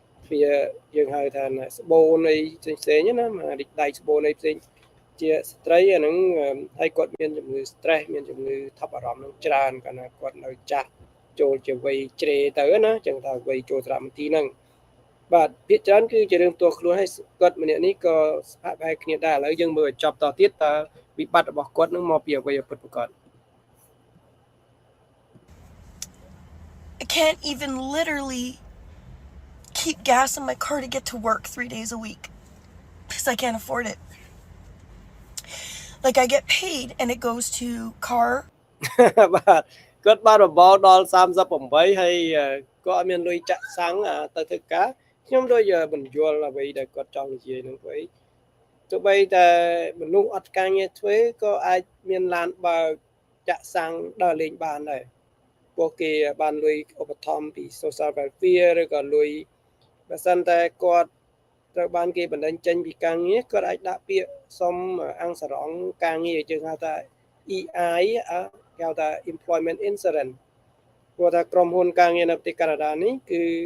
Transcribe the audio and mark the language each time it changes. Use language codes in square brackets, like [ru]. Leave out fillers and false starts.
[km] វាយើងហៅថាស្បូនអីផ្សេងណាមហារីកដៃស្បូនអីផ្សេងជាស្ត្រីអាហ្នឹងហើយគាត់មានជំងឺ stress មានជំងឺថប់អារម្មណ៍នឹងច្រើនកាលណាគាត់នៅចាស់ចូលជាវ័យជ្រេទៅណាចឹងថាវ័យចូលសារមន្ទីរហ្នឹងបាទភាគច្រើនគឺជារឿងផ្ទាល់ខ្លួនហើយគាត់ម្នាក់នេះក៏ស្ផាក់បែកគ្នាដែរឥឡូវយើងមើលចប់តទៀតតើវិបត្តិរបស់គាត់នឹងមកពីអ្វីពិតប្រាកដ [en] I can't even literally keep gas in my car to get to work 3 days a week because I can't afford it. Like I get paid and it goes to car [km] បាទគាត់បានបបោដល់38ហើយក៏អត់មានលុយចាក់សាំងទៅធ្វើការខ្ញុំដូចបញ្យល់អ្វីដែលគាត់ចង់និយាយនឹងទៅ ទោះបីតែមនុស្សអត់ការងារធ្វើក៏អាចមានឡានបើកចាក់សាំងដើរលេងបានដែរពួកគេបានលុយឧបត្ថម្ភពី social welfare ឬក៏លុយបើសិនតែគាត់ត្រូវបានគេបណ្ដឹងចេញពីការងារគាត់អាចដាក់ពាក្យសុំអង្គសរងការងារយើងហៅថា EI គេហៅថា employment insurance ព្រោះថាក្រុមហ៊ុនការងារនៅប្រទេសកាណាដានេះគឺ